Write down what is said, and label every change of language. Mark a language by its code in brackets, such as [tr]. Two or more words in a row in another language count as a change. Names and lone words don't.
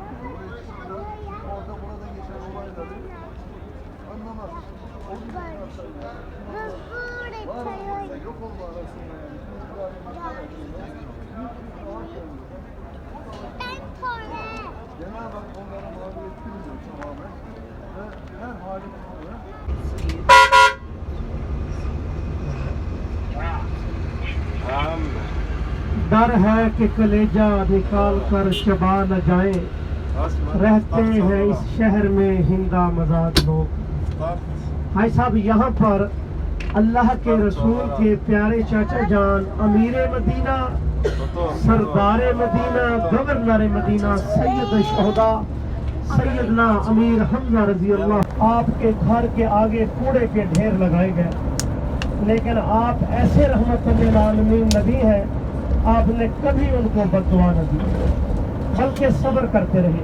[tr] Orada burada geçen olayları anlamak. Yok olma arasında yani. Cenab-ı Hak onlara mağlup ettirmiyor tamamen. Ve her halinde [ur] ڈر ہے کہ کلیجہ نکال کر چبا نہ جائے رہتے ہیں اس شہر میں ہندہ مزاد لوگ. بھائی صاحب یہاں پر اللہ کے رسول کے پیارے چچا جان امیر مدینہ سردار مدینہ گورنر مدینہ سید شہدا سیدنا امیر حمزہ رضی اللہ آپکے گھر کے آگے کوڑے کے ڈھیر لگائے گئے، لیکن آپ ایسے رحمۃ للعالمین نبی ہیں، آپنے کبھی ان کو بددعا نہ دی بلکہ صبر کرتے رہے.